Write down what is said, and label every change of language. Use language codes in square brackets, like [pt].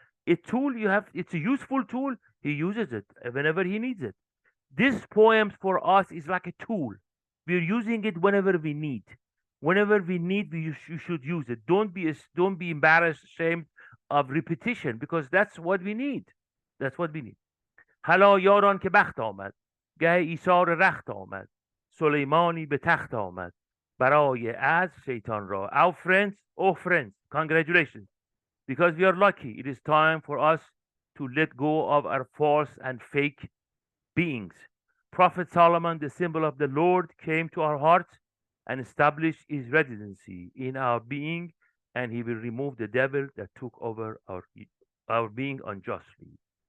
[en] A tool you have, it's a useful tool. He uses it whenever he needs it. This poem for us is like a tool. We're using it whenever we need. Whenever we need, you should use it. Don't be embarrassed, ashamed of repetition, because that's what we need. That's what we need. [fa] حالا یاران که بخت آمد، گه ایثار رخت آمد، سلیمانی به تخت آمد، برای از شیطان را. [en] Our friends, oh friends, congratulations, because we are lucky. It is time for us to let go of our false and fake beings. Prophet Solomon, the symbol of the Lord, came to our hearts and established his residency in our being, and he will remove the devil that took over our being unjustly.